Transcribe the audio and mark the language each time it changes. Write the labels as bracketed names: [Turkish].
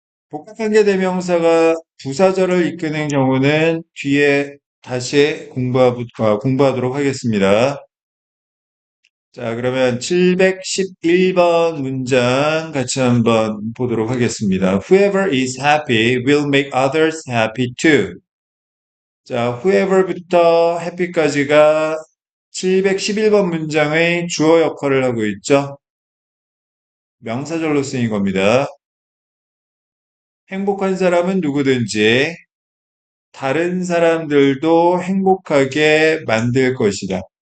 [Korean] 복합관계대명사가 부사절을 이끄는 경우는 뒤에 다시 공부하도록 하겠습니다. 자, 그러면 711번 문장 같이 한번 보도록 하겠습니다. [English] Whoever is happy will make others happy too. [Korean] 자, whoever부터 happy까지가 711번 문장의 주어 역할을 하고 있죠. 명사절로 쓰인 겁니다. 행복한 사람은 누구든지 다른 사람들도 행복하게 만들 것이다.